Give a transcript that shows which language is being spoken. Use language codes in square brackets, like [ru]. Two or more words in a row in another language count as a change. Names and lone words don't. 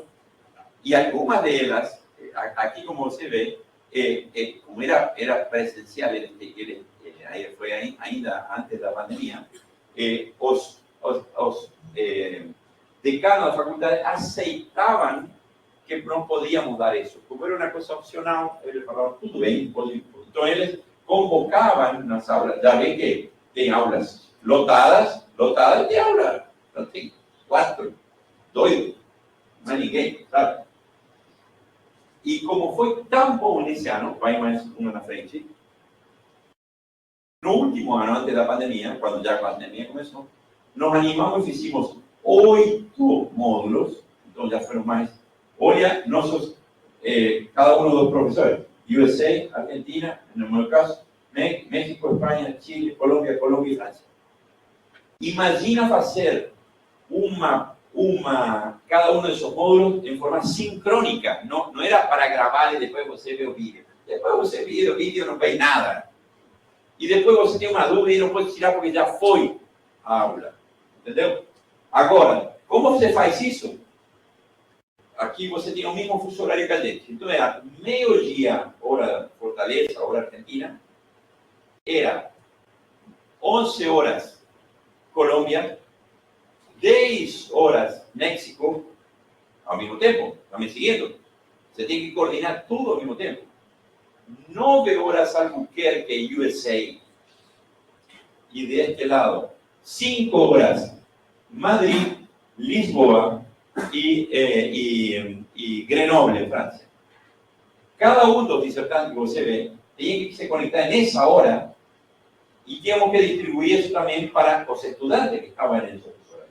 [es] Y algunas de ellas, aquí como se ve, como era presencial, fue ainda antes de la pandemia, os decanos de las facultades aceitaban que no podíamos dar eso. Como era una cosa opcional, ellos falaban, todo bien, entonces ellos convocaban las aulas. Ya ven [pt] que tem aulas lotadas de aulas. No tem 4, doido, [es] no hay [pt] ninguém, sabe? [es] Y como fue tan [pt] bom nesse ano, vai mais uno na frente, [es] no último año, antes de la pandemia, cuando ya la pandemia comenzó, nos animamos y hicimos 8 módulos, entonces ya fueron más. Hoy ya nosotros, cada uno de los profesores, USA, Argentina, en el caso, México, España, Chile, Colombia y Francia. Imagina hacer cada uno de esos módulos en forma sincrónica, no era para grabar y después você ve el vídeo. Después você ve el vídeo no ve nada. Y después você tiene una duda y no puede tirar porque ya fue a aula. [pt] Entendeu? Agora, como se faz isso? Aqui você tem o mesmo fuso horário que a gente. Então, era meio-dia, hora Fortaleza, hora Argentina. Era 11 horas Colômbia, 10 horas México, ao mesmo tempo, também seguindo. Você tem que coordenar tudo ao mesmo tempo. 9 horas Albuquerque, USA. [es] Y de este lado, 5 horas Madrid, Lisboa y Grenoble, Francia. Cada uno de los disertantes que você ve tenía que se conectar en esa hora y teníamos que distribuir eso también para los estudiantes que estaban en esos horarios.